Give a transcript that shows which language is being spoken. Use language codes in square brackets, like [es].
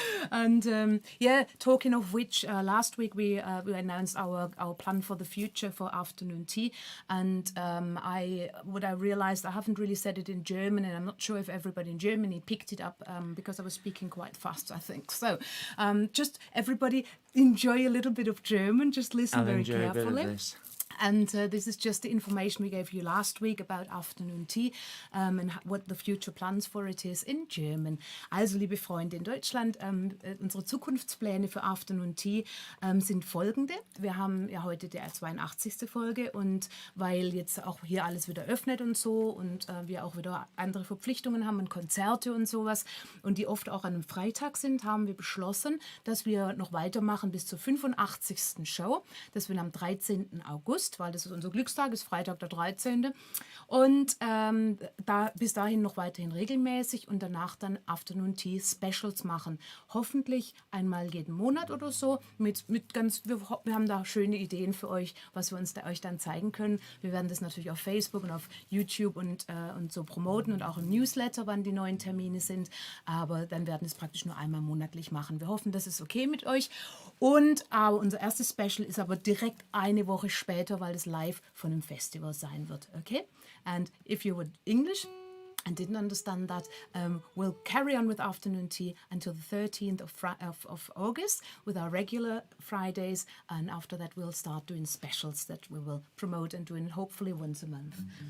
[en] And talking of which, last week we announced our plan for the future for afternoon tea, and I realized I haven't really said it in German, and I'm not sure if everybody in Germany picked it up because I was speaking quite fast, I think. So just everybody enjoy a little bit of German, just listen I'll very enjoy a bit of carefully. this. And this is just the information we gave you last week about afternoon tea and what the future plans for it is in German. [de] Also, liebe Freunde in Deutschland, unsere Zukunftspläne für Afternoon Tea sind folgende. Wir haben ja heute die 82. Folge und weil jetzt auch hier alles wieder öffnet und so und wir auch wieder andere Verpflichtungen haben und Konzerte und sowas und die oft auch an einem Freitag sind, haben wir beschlossen, dass wir noch weitermachen bis zur 85. Show. Das wird am 13. August, weil das ist unser Glückstag, ist Freitag der 13. Und bis dahin noch weiterhin regelmäßig und danach dann Afternoon Tea Specials machen. Hoffentlich einmal jeden Monat oder so. Wir haben da schöne Ideen für euch, was wir euch dann zeigen können. Wir werden das natürlich auf Facebook und auf YouTube und so promoten und auch im Newsletter, wann die neuen Termine sind. Aber dann werden wir es praktisch nur einmal monatlich machen. Wir hoffen, das ist okay mit euch. Aber unser erstes Special ist aber direkt eine Woche später, weil es live von einem Festival sein wird. Okay? [en] And if you were English and didn't understand that, we'll carry on with afternoon tea until the 13th of August with our regular Fridays, and after that we'll start doing specials that we will promote and doing hopefully once a month.